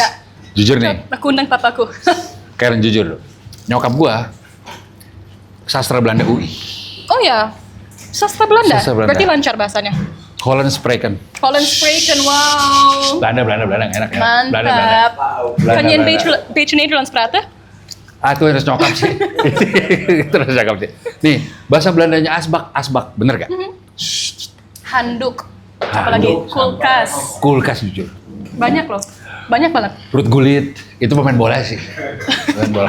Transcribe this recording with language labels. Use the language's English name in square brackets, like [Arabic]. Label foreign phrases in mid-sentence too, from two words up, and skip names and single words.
[Indonesian] Jujur nih, Aku undang papaku. Karen jujur. Nyokap gua sastra Belanda UI. Oh ya, sastra Belanda. Sastra Belanda. Berarti lancar bahasanya. [Dutch] Holland Spreken. Holland Spreken, wow. [Indonesian] Belanda enak. Mantap. [Dutch] Kan je een beetje Nederlands praten? [Indonesian] Itu harus nyokap sih. Itu harus nyokap sih. Nih, bahasa Belandanya asbak, bener gak? Handuk. Apalagi kulkas. Kulkas jujur. Banyak loh. Banyak banget. Ruth Gullit, itu pemain bola sih. Pemain bola.